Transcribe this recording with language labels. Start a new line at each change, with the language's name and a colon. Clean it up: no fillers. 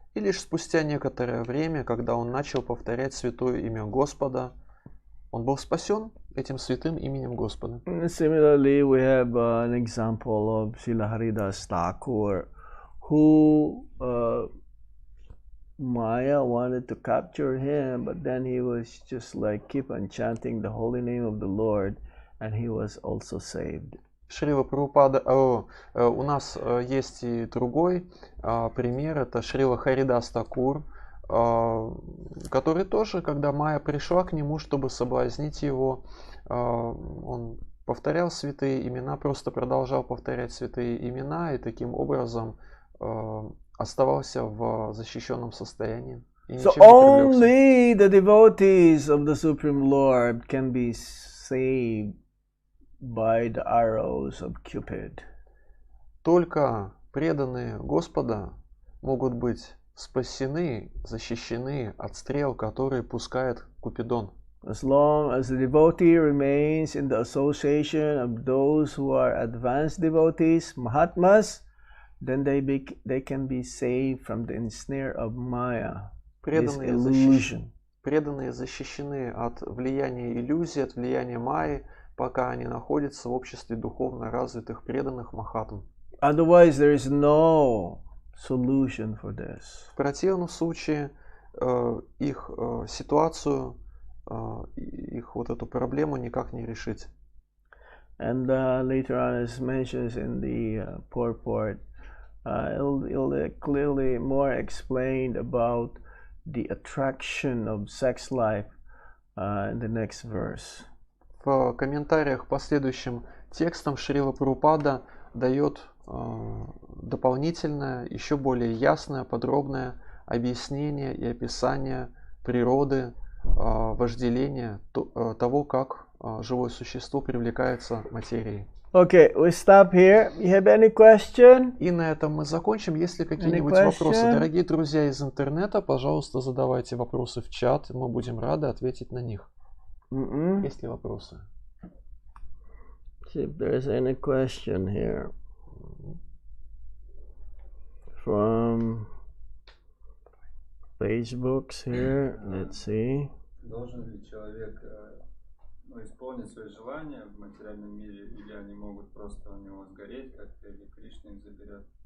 Russian: И лишь спустя некоторое время, когда он начал повторять святое имя Господа, он был спасен этим святым именем Господа.
English: Similarly, we have an example of Srila Haridas Thakur, who Maya wanted to capture him, but then he was just like keep on chanting the holy name of the Lord, and he was also saved.
Russian: Шрила Прабхупада, у нас есть и другой пример, это Шрила Харидас Такур, который тоже, когда Майя пришла к нему, чтобы соблазнить его, он повторял святые имена, просто продолжал повторять святые имена и таким образом оставался в защищенном состоянии.
English: So only the devotees of the Supreme Lord can be saved by the arrows of Cupid.
Russian: Только преданные Господа могут быть спасены, защищены от стрел, которые пускает Купидон.
English: As long as the devotee remains in the association of those who are advanced devotees, Mahatmas, then they can be saved from the ensnare of Maya, this illusion.
Russian: Преданные защищены от влияния иллюзии, от влияния Майи, пока они находятся в обществе духовно развитых преданных Махатм.
English: Otherwise, there is no solution for this.
Russian: В противном случае их ситуацию, их вот эту проблему никак не решить.
English: And later on, as mentioned in the purport, it'll clearly more explained about the attraction of sex life in the next verse.
Russian: В комментариях к последующим текстам Шрила Прабхупада дает дополнительное, еще более ясное, подробное объяснение и описание природы вожделения, того, как живое существо привлекается материей.
English: Okay, we stop here. You have any question?
Russian: И на этом мы закончим. Есть ли какие-нибудь вопросы? Дорогие друзья из интернета, пожалуйста, задавайте вопросы в чат. Мы будем рады ответить на них. Есть ли вопросы?
English: See if there's any question here from Facebooks here. Let's see.
Russian: Должен ли человек исполнить свои желания в материальном мире, или они могут просто у него сгореть как-то, или Кришна их заберет?